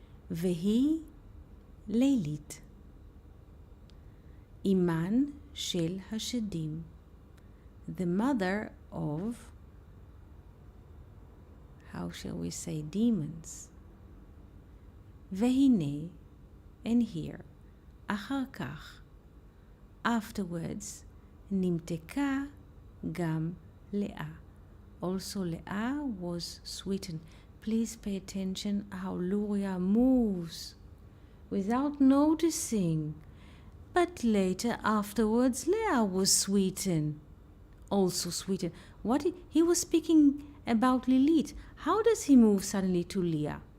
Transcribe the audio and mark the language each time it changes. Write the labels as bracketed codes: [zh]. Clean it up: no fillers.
[he] והיא לילית. אימן של השדים. [en] The mother of, how shall we say, demons. [he] והנה, [en] and here, [he] אחר כך, afterwards, נמתקה גם לאה. [en] Also, Leah was sweetened. Please pay attention how Luria moves without noticing. But later, afterwards, Leah was sweetened. Also sweetened. He was speaking about Lilith. How does he move suddenly to Leah?